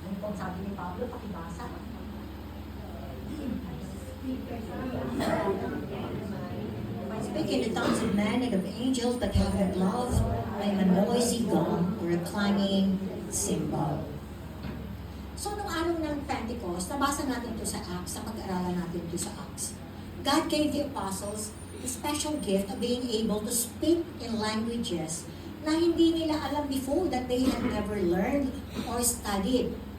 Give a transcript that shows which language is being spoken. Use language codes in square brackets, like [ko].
[tl] Sabi ni Pablo, pakibasa. [en] If I speak in the tongues of men and of angels, but have not love, I am a noisy gong or a clanging cymbal. [tl] So, nung araw ng Pentecost, nabasa natin ito sa Acts, sa pag-aaralan natin ito sa Acts. [en] God gave the apostles the special gift of being able to speak in languages [tl] na hindi nila alam [en] before, that they had never learned or studied.